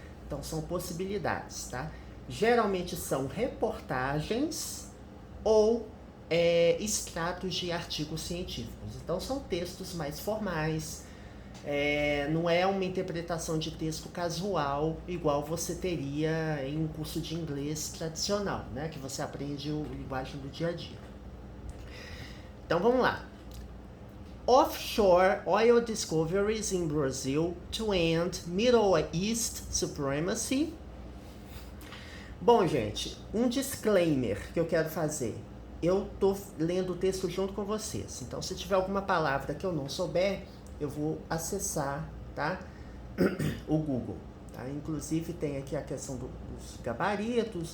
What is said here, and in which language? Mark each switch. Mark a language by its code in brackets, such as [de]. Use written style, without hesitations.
[pt] Então são possibilidades, tá? Geralmente são reportagens ou extratos de artigos científicos. Então são textos mais formais, não é uma interpretação de texto casual, igual você teria em um curso de inglês tradicional, né? Que você aprende a linguagem do dia a dia. Então vamos lá. [en] Offshore oil discoveries in Brazil to end Middle East supremacy. [pt] Bom, gente, um disclaimer que eu quero fazer. Eu tô lendo o texto junto com vocês. Então, se tiver alguma palavra que eu não souber, eu vou acessar, tá? O Google. Tá? Inclusive, tem aqui a questão dos gabaritos.